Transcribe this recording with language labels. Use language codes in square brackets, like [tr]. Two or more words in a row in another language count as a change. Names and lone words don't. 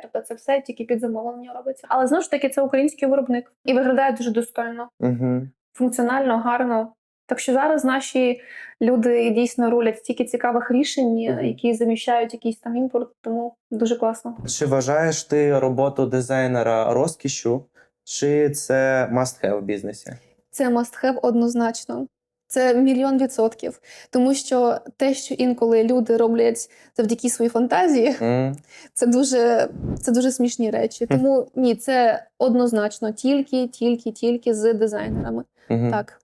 [uk] Тобто це все тільки під замовлення робиться. Але знову ж таки, це український виробник. І виглядає дуже достойно. Функціонально, гарно. Так що зараз наші люди дійсно рулять стільки цікавих рішень, які заміщають якийсь там імпорт, тому дуже класно. Чи вважаєш ти роботу дизайнера розкішшю, чи це must-have в бізнесі? Це must-have однозначно. Це 1,000,000%. Тому що те, що інколи люди роблять завдяки своїй фантазії, це дуже смішні речі. Тому ні, це однозначно тільки з дизайнерами. Так.